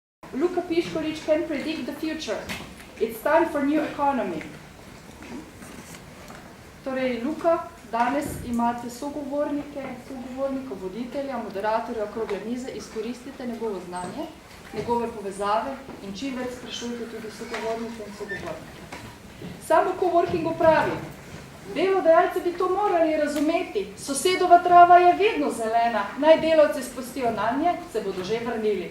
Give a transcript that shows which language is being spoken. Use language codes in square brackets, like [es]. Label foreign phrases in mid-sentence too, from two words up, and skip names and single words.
[en] Luka Piškorič can predict the future. It's time for new economy. [sl] Torej, Luka, danes imate sogovornika, voditelja, moderatorja okrogle mize, izkoristite njegovo znanje, njegove povezave in čim več sprašujte tudi sogovornike in sogovornike. Samo coworkingu pravi, delodajalci bi to morali razumeti, sosedova trava je vedno zelena, naj delavci spustijo nanje, se bodo že vrnili.